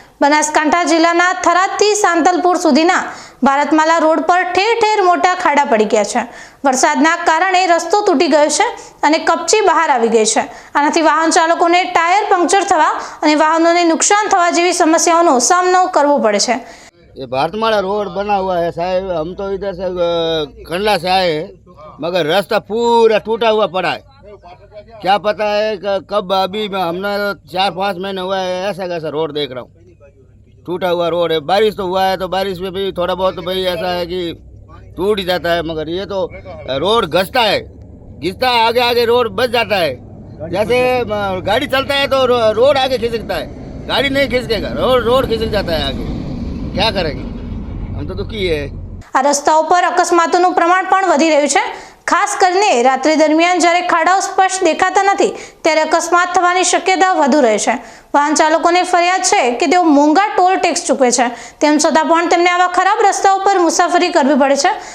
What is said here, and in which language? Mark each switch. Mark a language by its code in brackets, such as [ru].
[gu] બનાસકાંઠા જિલ્લાના થરાદથી સાંતલપુર સુધીના ભારતમાલા રોડ પર ઠેર ઠેર મોટા ખાડા પડી ગયા છે. વરસાદના કારણે રસ્તો તૂટી ગયો છે અને કપચી બહાર આવી ગઈ છે. આનાથી વાહન ચાલકોને ટાયર પંક્ચર થવા અને વાહનોને નુકસાન થવા જેવી સમસ્યાઓનો સામનો કરવો પડે છે. [hi] ये भारतमाला रोड बना हुआ है साहब. हम तो इधर से कंडला से आए हैं, मगर रास्ता पूरा टूटा हुआ पड़ा है. क्या पता है कब अभी हमने 4-5 महीने हुआ है ऐसा कैसा रोड देख रहा हूँ. टूटा हुआ रोड है. बारिश तो हुआ है तो बारिश में भी थोड़ा बहुत भाई ऐसा है कि टूट ही जाता है, मगर ये तो रोड घसता है, घिसता है, आगे आगे रोड बच जाता है. जैसे गाड़ी चलता है तो रोड आगे खिसकता है, गाड़ी नहीं खिसकेगा, रोड खिसक जाता है आगे. क्या करेंगे, हम तो दुखी है. [gu] આ રસ્તાઓ પર અકસ્માતોનું પ્રમાણ પણ વધી રહ્યું છે. ખાસ કરીને રાત્રિ દરમિયાન જ્યારે ખાડાઓ સ્પષ્ટ દેખાતા નથી ત્યારે અકસ્માત થવાની શક્યતા વધુ રહે છે. વાહન ચાલકોને ફરિયાદ છે કે તેઓ મોંઘા ટોલ ટેક્સ ચૂકવે છે, તેમ છતાં પણ તેમને આવા ખરાબ રસ્તાઓ પર મુસાફરી કરવી પડે છે.